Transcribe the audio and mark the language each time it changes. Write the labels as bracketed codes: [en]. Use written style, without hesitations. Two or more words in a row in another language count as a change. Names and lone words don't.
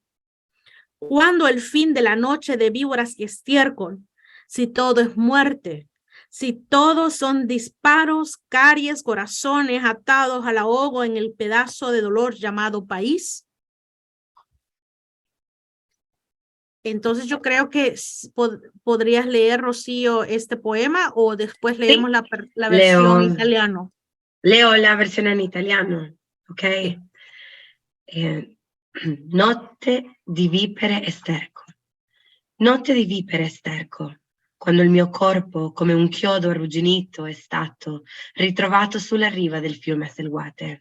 [es] Cuando el fin de la noche de víboras y estiércol, si todo es muerte, si todos son disparos, caries, corazones atados al ahogo en el pedazo de dolor llamado país. Entonces yo creo que podrías leer, Rocío, este poema o después leemos la versión en italiano. [it] Leo la versione in italiano, ok? Notte di vipere e sterco. Notte di vipere e sterco, quando il mio corpo, come un chiodo arrugginito, è stato ritrovato sulla riva del fiume Azelguate.